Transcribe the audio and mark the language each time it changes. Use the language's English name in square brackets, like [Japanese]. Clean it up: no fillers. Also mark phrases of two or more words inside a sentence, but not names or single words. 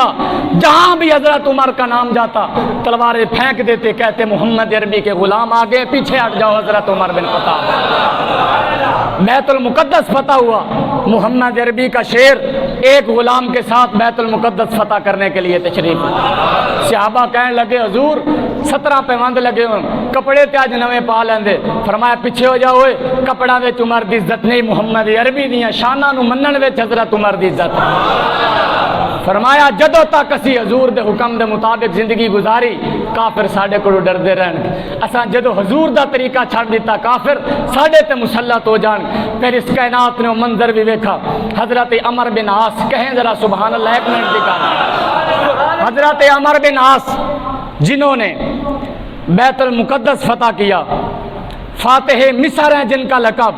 [Urdu] جہاں بھی حضرت عمر کا نام جاتا تلواریں پھینک دیتے, کہتے محمد عربی کے غلام آگے پیچھے ہٹ جاؤ. حضرت عمر بن خطاب بیت المقدس فتح ہوا, محمد عربی کا شیر ایک غلام کے ساتھ بیت المقدس فتح کرنے کے لیے تشریف. [Punjabi] صحابہ کہنے لگے حضور 17 پیوند لگے ہوں, کپڑے تے اج نویں پا لیندے. فرمایا پیچھے ہو جاؤ, کپڑا وچ عمر دی عزت نہیں, محمد عربی دیاں شاناں نو منن وچ حضرت عمر دی عزت. فرمایا جدوں تک اسی حضور دے حکم دے مطابق زندگی گزاری, کافر ساڈے کولوں ڈردے رہن گے. اساں جدوں حضور دا طریقہ چھڈ دیتا, کافر ساڈے تے مسلط ہو جان. [Urdu] پھر اس کائنات نے وہ منظر بھی ویکھا. حضرت عمر بن عاص, کہیں ذرا [Arabic] سبحان اللہ, [Urdu] ایک منٹ دکھا. حضرت عمر بن عاص جنہوں نے بیت المقدس فتح کیا, فاتح مصر ہیں جن کا لقب.